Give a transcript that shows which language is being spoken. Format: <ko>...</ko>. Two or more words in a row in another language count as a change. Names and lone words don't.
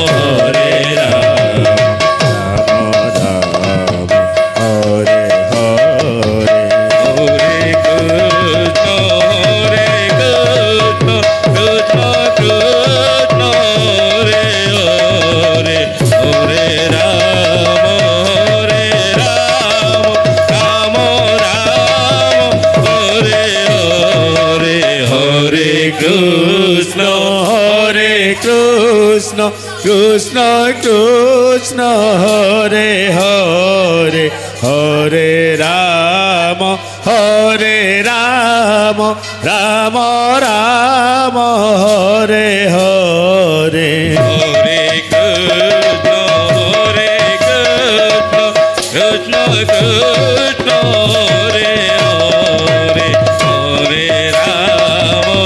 <sa>ହରେ ହରେ ହରେ କୃଷ୍ଣ ହରେ କୃଷ୍ଣ କୃଷ୍ଣ କୃଷ୍ଣ ହରେ ହରେ ହରେ ରାମ ରାମ ରାମ ହରେ ହରେ ହରେ কৃষ্ণ হরে কৃষ্ণ কৃষ্ণ কৃষ্ণ হরে হরে হরে রাম রাম রাম হরে হরে হরে কৃষ্ণ হরে কৃষ্ণ কৃষ্ণ কৃষ্ণ হরে হরে হরে রাম</sa>